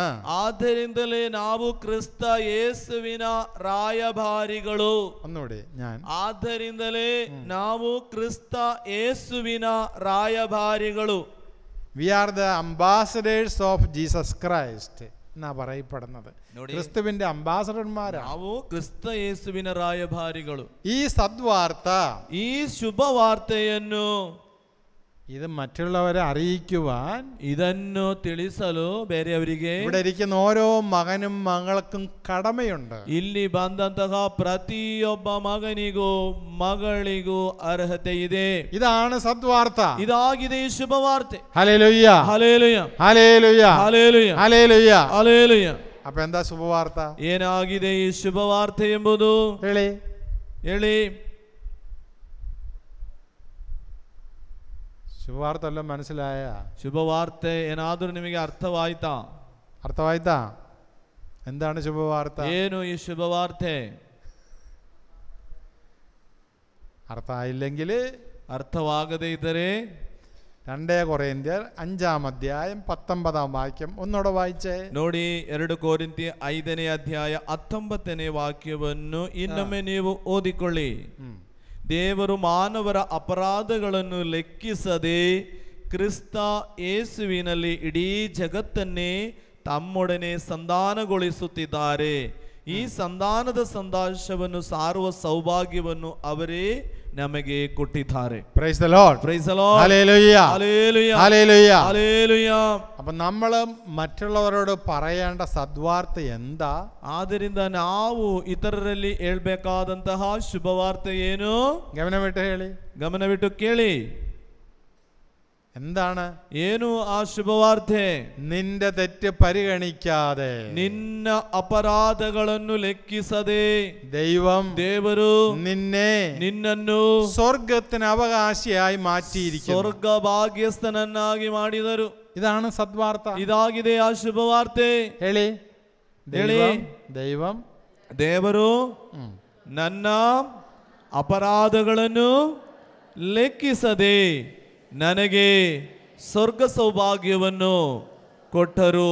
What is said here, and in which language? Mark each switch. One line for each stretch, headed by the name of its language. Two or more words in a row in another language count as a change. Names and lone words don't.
Kannada: ಆದ್ದರಿಂದಲೇ ನಾವು ಕ್ರಿಸ್ತ ಯೇಸುವಿನ ರಾಯಭಾರಿಗಳು.
Malayalam: ഒന്നുകൂടി ഞാൻ,
Kannada: ಆದ್ದರಿಂದಲೇ ನಾವು ಕ್ರಿಸ್ತ ಯೇಸುವಿನ ರಾಯಭಾರಿಗಳು.
English: we are the ambassadors of Jesus Christ
Malayalam: എന്നാ പറയപ്പെടുന്നത്. ക്രിസ്തുവിന്റെ അംബാസഡർമാരാണ്.
Kannada: ನಾವು ಕ್ರಿಸ್ತ ಯೇಸುವಿನ ರಾಯಭಾರಿಗಳು.
Malayalam: ഈ സദ്വാർത്ത,
Kannada: ಈ ಶುಭವಾರ್ತೆಯನ್ನು
Malayalam: ഇത് മറ്റുള്ളവരെ അറിയിക്കുവാൻ,
Kannada: ಇದನ್ನು ತಿಳಿಸಲು ಬೇರೆಯವರಿಗೆ
Malayalam: ഇവിടെ ഇരിക്കുന്ന ഓരോ മകനും മകൾക്കും കടമയുണ്ട്.
Kannada: ಇಲ್ಲಿ ಬಂದಂತಹ ಪ್ರತಿಯೊಬ್ಬ ಮಗನಿಗೂ ಮಗಳಿಗೂ ಅರ್ಹತೆ ಇದೆ.
Malayalam: ഇതാണ് സദ്വാർത്ത.
Kannada: ಇದಾಗಿದೆ ಈ ಶುಭವಾರ್ತೆ.
Malayalam: ഹല്ലേലൂയ,
Kannada: ಹಲ್ಲೆಲೂಯ,
Malayalam: ഹല്ലേലൂയ,
Kannada: ಹಲ್ಲೆಲೂಯ,
Malayalam: ഹല്ലേലൂയ.
Kannada: ಹಲ್ಲೆಲೂಯ.
Malayalam: അപ്പൊ എന്താ ശുഭവാർത്ത?
Kannada: ಏನಾಗಿದೆ ಈ ಶುಭವಾರ್ತೆ ಎಂಬುದು? ಹೇಳಿ.
Malayalam: ശുഭവാർത്ത എല്ലാം മനസ്സിലായ?
Kannada: ಶುಭವಾರ್ತೆ ಏನಾದರೂ ನಿಮಗೆ ಅರ್ಥವಾಯ್ತಾ?
Malayalam: അർത്ഥവായിത്താ? എന്താണ് ശുഭവാർത്ത?
Kannada: ಏನು ಈ ಶುಭವಾರ್ತೆ?
Malayalam: അർത്ഥമായില്ലെങ്കിൽ,
Kannada: ಅರ್ಥವಾಗದೇ ಇದ್ದರೆ
Malayalam: 2 കൊരിന്ത്യർ 5-ാം അധ്യായം 19-ാം വാക്യം ഒന്നുകൂടെ വായിച്ചേ.
Kannada: ನೋಡಿ, 2 ಕೊರಿಂಥಿ 5ನೇ ಅಧ್ಯಾಯ 19ನೇ ವಾಕ್ಯವನ್ನು ಇನ್ನೊಮ್ಮೆ ನೀವು ಓದಿಕೊಳ್ಳಿ. ದೇವರು ಮಾನವರ ಅಪರಾಧಗಳನ್ನು ಲೆಕ್ಕಿಸದೆ ಕ್ರಿಸ್ತ ಯೇಸುವಿನಲ್ಲಿ ಇಡೀ ಜಗತ್ತನ್ನೇ ತಮ್ಮೊಡನೆ ಸಂಧಾನಗೊಳಿಸುತ್ತಿದ್ದಾರೆ. ಈ ಸಂಧಾನದ ಸಂದೇಶವನ್ನು ಸಾರುವ ಸೌಭಾಗ್ಯವನ್ನು ಅವರೇ ನಮಗೆ ಕೊಟ್ಟಿದ್ದಾರೆ.
English: Praise the Lord, Praise the Lord,
Malayalam: ഹല്ലേലൂയ, ഹല്ലേലൂയ, ഹല്ലേലൂയ, ഹല്ലേലൂയ. അപ്പൊ നമ്മൾ മറ്റുള്ളവരോട് പറയേണ്ട സദ്വാർത്ത എന്താ?
Kannada: ಆದ್ದರಿಂದ ನಾವು ಇತರರಲ್ಲಿ ಹೇಳ್ಬೇಕಾದಂತಹ ಶುಭವಾರ್ತೆ ಏನು?
Malayalam: ഗമനമിട്ട്
Kannada: ಕೇಳಿ.
Malayalam: എന്താണ്?
Kannada: ಏನು ಆ ಶುಭವಾರ್ತೆ?
Malayalam: നിന്റെ തെറ്റ് പരിഗണിക്കാതെ,
Kannada: ನಿನ್ನ ಅಪರಾಧಗಳನ್ನು ಲೆಕ್ಕಿಸದೆ ದೇವರು ನಿನ್ನನ್ನು
Malayalam: സ്വർഗത്തിന് അവകാശിയായി മാറ്റിയിരിക്കുന്നു.
Kannada: ಸ್ವರ್ಗ ಭಾಗ್ಯಸ್ಥನನ್ನಾಗಿ ಮಾಡಿದರು.
Malayalam: ഇതാണ് സദ്വാർത്ത.
Kannada: ಇದಾಗಿದೆ ಆ ಶುಭವಾರ್ತೆ. ಹೇಳಿ. ದೇವರು ನನ್ನ ಅಪರಾಧಗಳನ್ನು ಲೆಕ್ಕಿಸದೆ ನನಗೆ ಸ್ವರ್ಗ ಸೌಭಾಗ್ಯವನ್ನು ಕೊಟ್ಟರು.